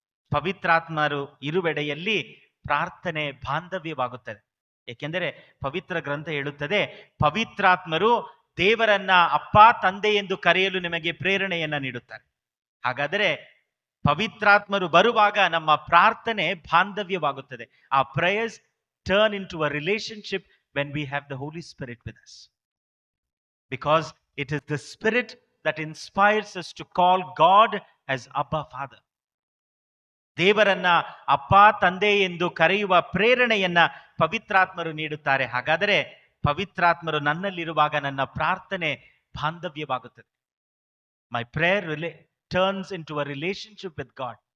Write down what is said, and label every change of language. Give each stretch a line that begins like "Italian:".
Kannada: ಪವಿತ್ರಾತ್ಮರು ಇರುವೆಡೆಯಲ್ಲಿ ಪ್ರಾರ್ಥನೆ ಬಾಂಧವ್ಯವಾಗುತ್ತದೆ. ಏಕೆಂದರೆ ಪವಿತ್ರ ಗ್ರಂಥ ಹೇಳುತ್ತದೆ, ಪವಿತ್ರಾತ್ಮರು ದೇವರನ್ನ ಅಪ್ಪ ತಂದೆ ಎಂದು ಕರೆಯಲು ನಿಮಗೆ ಪ್ರೇರಣೆಯನ್ನ ನೀಡುತ್ತಾರೆ. ಹಾಗಾದರೆ ಪವಿತ್ರಾತ್ಮರು ಬರುವಾಗ ನಮ್ಮ ಪ್ರಾರ್ಥನೆ ಬಾಂಧವ್ಯವಾಗುತ್ತದೆ.
English: ಆ prayers turn into a relationship when we have the Holy Spirit with us. Because it is the Spirit that inspires us to call God as Abba Father.
Kannada: ದೇವರನ್ನ ಅಪ್ಪ ತಂದೆ ಎಂದು ಕರೆಯುವ ಪ್ರೇರಣೆಯನ್ನ ಪವಿತ್ರಾತ್ಮರು ನೀಡುತ್ತಾರೆ. ಹಾಗಾದರೆ ಪವಿತ್ರಾತ್ಮರು ನನ್ನಲ್ಲಿರುವಾಗ ನನ್ನ ಪ್ರಾರ್ಥನೆ ಬಾಂಧವ್ಯವಾಗುತ್ತದೆ.
English: My prayer turns into a relationship with God.